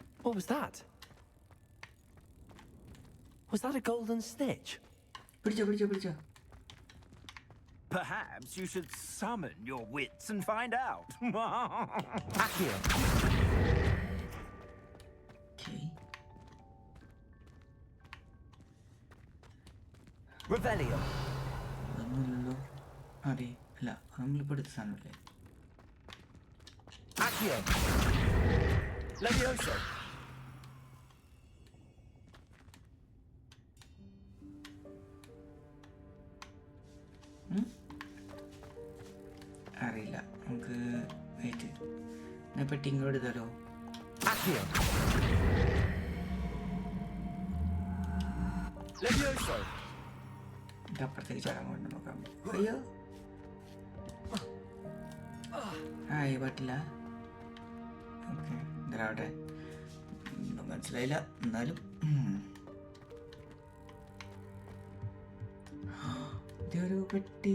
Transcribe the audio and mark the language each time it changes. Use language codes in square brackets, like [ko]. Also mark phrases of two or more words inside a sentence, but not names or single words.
[en] What was that? Was that a golden snitch? [ml] പിടിച്ചോ. [en] Perhaps you should summon your wits and find out. Accio. Okay. Revelio. [ml] ഒന്നുമില്ലല്ലോ. അതെ അല്ല നമ്മളിപ്പോൾ എടുത്ത സാധനമല്ലേ. [en] Accio. Levioso. [ml] അറിയില്ല നമുക്ക് വെയിറ്റ് ഞാൻ പെട്ടി ഇങ്ങോട്ട് എടുത്താലോ. [en] Accio. Levioso. [ml] ഇത് അപ്പുറത്തേക്ക് ചാടാൻ കൊണ്ട് നോക്കാം. അയ്യോ ആയി പറ്റില്ല. ഓക്കെ എന്താവട്ടെ ഒന്നും മനസ്സിലായില്ല എന്നാലും. ഇതൊരു പെട്ടി.